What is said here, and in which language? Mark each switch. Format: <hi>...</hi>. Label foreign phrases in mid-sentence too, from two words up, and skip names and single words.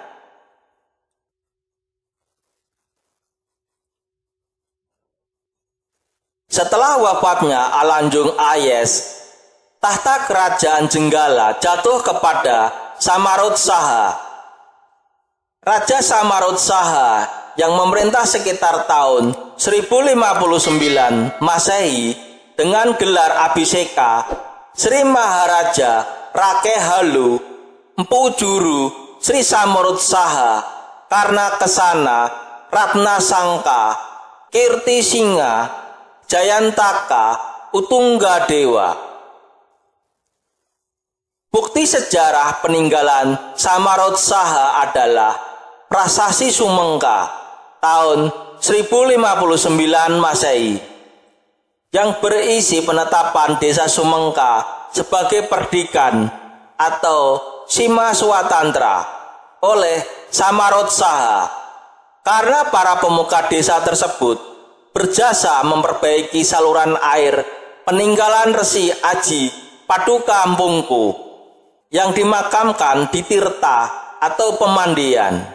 <id>Setelah wafatnya Alanjung Ayes, tahta kerajaan Jenggala jatuh kepada Samarodsaha. Raja Samarodsaha yang memerintah sekitar tahun 1059 Masehi dengan gelar Abhiseka Sri Maharaja Rakehalu Empu Juru Sri Samarodsaha Karna Kesana Ratna Sangka Kirti Singa Jayantaka Utungga Dewa. Bukti sejarah peninggalan Samarodsaha adalah Prasasti Sumengka tahun 1059 Masehi yang berisi penetapan desa Sumengka sebagai perdikan atau Sima Swatantra oleh Samarodsaha karena para pemuka desa tersebut berjasa memperbaiki saluran air peninggalan Resi Aji Paduka Empungku yang dimakamkan di Tirta atau Pemandian.</id>